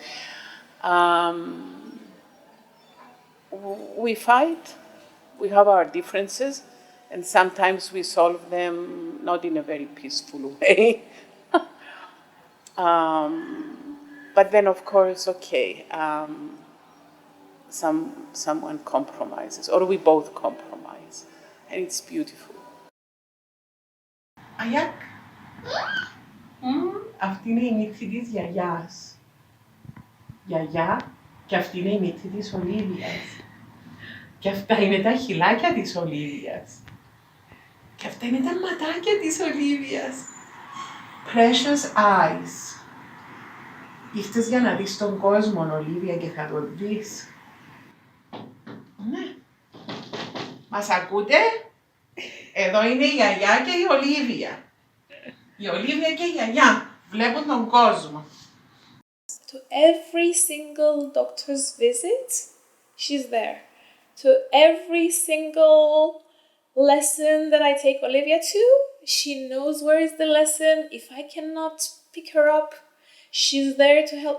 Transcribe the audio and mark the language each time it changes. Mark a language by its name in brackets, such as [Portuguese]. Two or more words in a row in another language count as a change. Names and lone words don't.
[English] We fight, we have our differences, and sometimes we solve them not in a very peaceful way. But then, of course, someone compromises, or we both compromise, and it's beautiful. [Greek] Αγιάκ, αυτή είναι η μύτη της γιαγιάς. Γιαγιά, και αυτή είναι η μύτη της Ολίβιας. Και αυτά είναι τα χειλάκια της Ολίβιας. Και αυτά είναι τα ματάκια της Ολίβιας. [English] Precious eyes. [Greek] Ήρθες για να δεις τον κόσμο, Ολίβια, και θα τον δεις. Ναι. Μας ακούτε? Εδώ είναι η γιαγιά και η Ολίβια. Η Ολίβια και η γιαγιά βλέπουν τον κόσμο. [English] To every single doctor's visit, she's there. To every single lesson that I take Olivia to, she knows where is the lesson. If I cannot pick her up, she's there to help me.